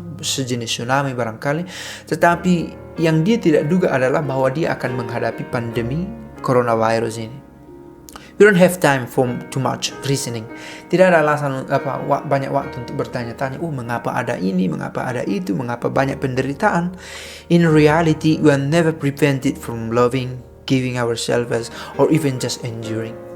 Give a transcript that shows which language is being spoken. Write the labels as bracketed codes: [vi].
[id] sejenis tsunami barangkali. Tetapi yang dia tidak duga adalah bahwa dia akan menghadapi pandemi coronavirus ini. [en] We don't have time for too much reasoning. [id] Tidak ada alasan banyak waktu untuk bertanya-tanya, mengapa ada ini, mengapa ada itu, mengapa banyak penderitaan. [en] In reality, we are never prevented from loving, giving ourselves, or even just enduring.